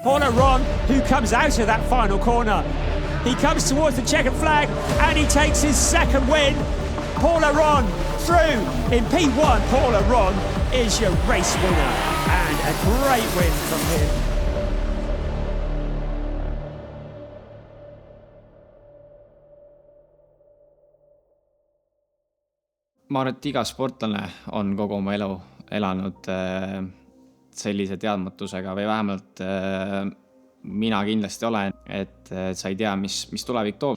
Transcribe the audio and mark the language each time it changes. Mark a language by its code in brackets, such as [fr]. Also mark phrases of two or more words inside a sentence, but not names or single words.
[en] Paul Aron, who comes out of that final corner. He comes towards the checkered flag and he takes his second win. Paul Aron through in P1. Paul Aron is your race winner and a great win from him. [et] Ma arvan, et iga sportlane on kogu oma elu elanud sellise teadmatusega või vähemalt mina kindlasti olen, et sa ei tea, mis tulevik toob.